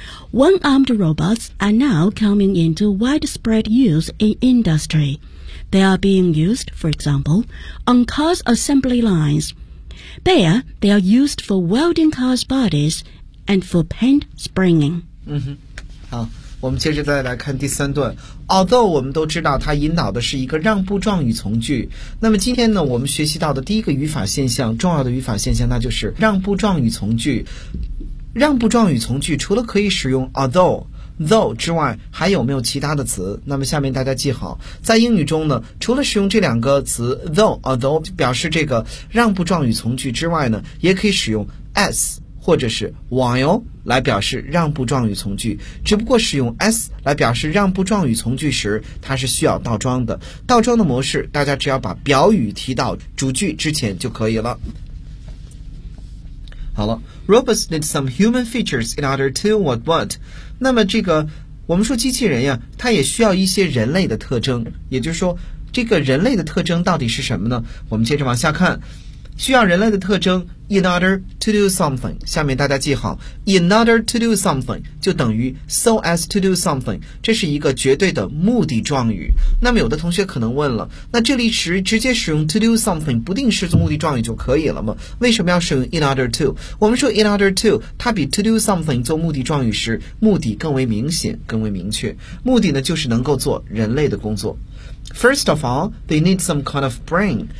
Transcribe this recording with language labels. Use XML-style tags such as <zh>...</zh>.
<en>One-armed robots are now coming into widespread use in industry. They are being used, for example, on car assembly lines,There, they are used for welding cars' bodies and for paint springing.</en> <zh>嗯哼，好，我们接着再来看第三段。Although 我们都知道它引导的是一个让步状语从句。那么今天呢，我们学习到的第一个语法现象，重要的语法现象，那就是让步状语从句。让步状语从句除了可以使用 although。Though 之外还有没有其他的词，那么下面大家记好，在英语中呢，除了使用这两个词 though although 表示这个让步状语从句之外呢，也可以使用 as 或者是 while 来表示让步状语从句，只不过使用 as 来表示让步状语从句时，它是需要倒装的，倒装的模式大家只要把表语提到主句之前就可以了。好了</zh> <en>,robots need some human features in order to what?</en> <zh>那么这个我们说机器人呀，它也需要一些人类的特征，也就是说这个人类的特征到底是什么呢？我们接着往下看，需要人类的特征</zh> <en>in order to do something,</en> <zh>下面大家记好 ,in order to do something, 就等于</zh> <en>so as to do something,</en> <zh>这是一个绝对的目的状语。那么有的同学可能问了，那这里直接使用 to do something, 不定式做目的状语就可以了吗？为什么要使用</zh> <en>in order to?</en> <zh>我们说 in order to, 它比</zh> <en>to do something</en> <zh>做目的状语时目的更为明显更为明确。目的呢就是能够做人类的工作。</zh> <en>First of all, they need some kind of brain.</en>